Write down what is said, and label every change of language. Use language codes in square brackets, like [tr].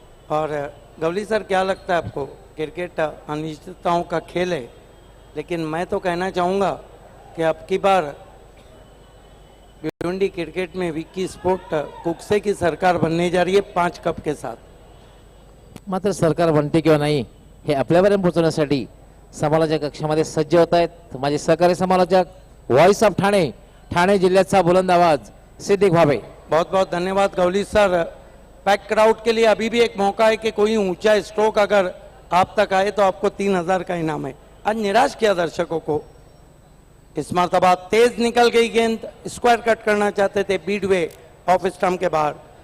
[hi] और गवली सर क्या लगता है आपको, क्रिकेट अनिश्चितताओं का खेल है, लेकिन मैं तो कहना चाहूँगा कि अब की बार भिवंडी क्रिकेट में विक्की स्पोर्ट कुकसे की सरकार बनने जा रही है 5 कप के साथ. [mr] मात्र सरकार बनते किंवा नाही हे आपल्यापर्यंत पोहोचवण्यासाठी समालोचक कक्षामध्ये सज्ज होत आहेत माझे सहकारी समालोचक व्हॉइस ऑफ ठाणे ठाणे जिल्ह्याचा बुलंद आवाज सिद्दीक भावे. [hi] बहुत बहुत धन्यवाद गौली सर. पैक क्राउड के लिए अभी भी एक मौका है कि कोई ऊंचा स्ट्रोक अगर आप तक आए तो आपको 3000 का इनाम है. आज निराश किया दर्शकों को. इस मरतबा तेज निकल गई गेंद. स्क्वायर कट करना चाहते थे बीडवे ऑफ स्टंप के बाहर.